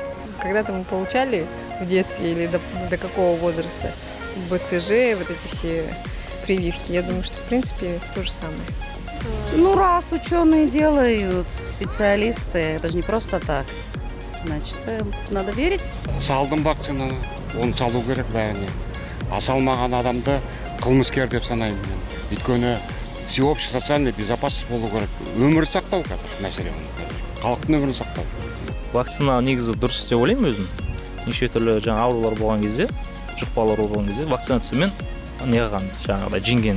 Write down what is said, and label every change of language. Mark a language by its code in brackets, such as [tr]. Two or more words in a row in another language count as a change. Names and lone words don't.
[ru] Когда-то мы получали в детстве или до какого возраста БЦЖ, вот эти все прививки. Я думаю, что, в принципе, то же самое. Ну, раз ученые делают, специалисты, это же не просто так. Значит, надо верить. [kk] Салдым вакцинаны, оны салу керек бәріне. А салмаған адамды қылмыскер деп санаймын мен. Өйткені [ru] всеобщий социальный безопасность [kk] болу керек. Өмір сақтау қазір мәселе оны. Халықтың өмірін сақтау. Вакцина негізі дұрыс деп ойлаймын өзім. Неше түрлі жаңа аурулар болған кезде, жұқпалар болған кезде вакцинациямен неғылған жаңағыдай жеңген.